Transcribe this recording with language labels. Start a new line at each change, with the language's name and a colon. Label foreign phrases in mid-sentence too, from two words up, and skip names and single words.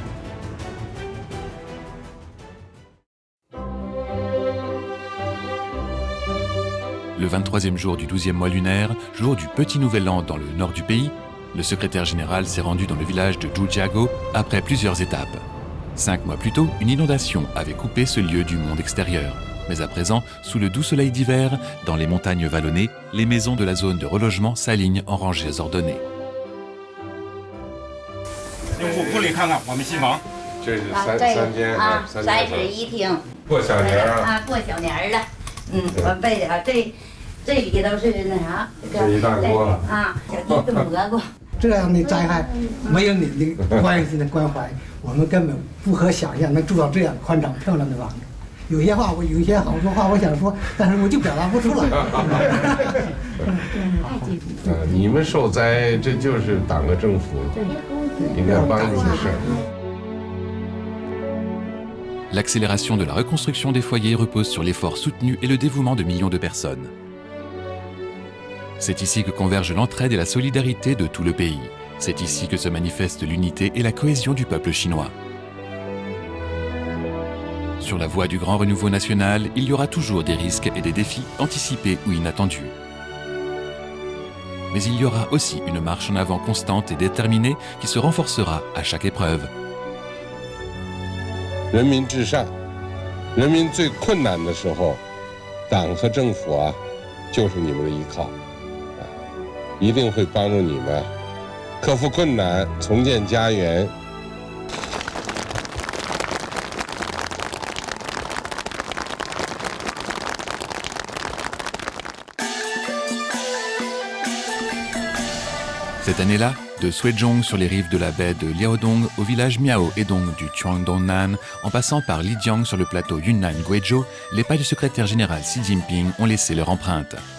French: Le 23e jour du 12e mois lunaire, jour du petit nouvel an dans le nord du pays, le secrétaire général s'est rendu dans le village de Zhujiago après plusieurs étapes. 5 mois plus tôt, une inondation avait coupé ce lieu du monde extérieur. Mais à présent, sous le doux soleil d'hiver, dans les montagnes vallonnées, les maisons de la zone de relogement s'alignent en rangées ordonnées.
Chinese: 这是三间啊，3室1厅，过小年啊，过小年了，我备的这里头是那啥，这一大锅啊，小鸡炖蘑菇。这样的灾害没有你的关心的关怀，我们根本不可想象能住到这样宽敞漂亮的房子。有些话有一些好多话我想说，但是我就表达不出来。你们受灾，这就是党和政府应该帮助的事儿。
French: L'accélération de la reconstruction des foyers repose sur l'effort soutenu et le dévouement de millions de personnes. C'est ici que convergent l'entraide et la solidarité de tout le pays. C'est ici que se manifeste l'unité et la cohésion du peuple chinois. Sur la voie du grand renouveau national, il y aura toujours des risques et des défis anticipés ou inattendus. Mais il y aura aussi une marche en avant constante et déterminée qui se renforcera à chaque épreuve.
Chinese: 人民至上，人民最困难的时候，党和政府啊，就是你们的依靠，一定会帮助你们克服困难，重建家园。
French: Cette année-là, de Suizhong sur les rives de la baie de Liaodong au village Miao et donc du Chuangdongnan, en passant par Lijiang sur le plateau Yunnan-Guizhou, les pas du secrétaire général Xi Jinping ont laissé leur empreinte.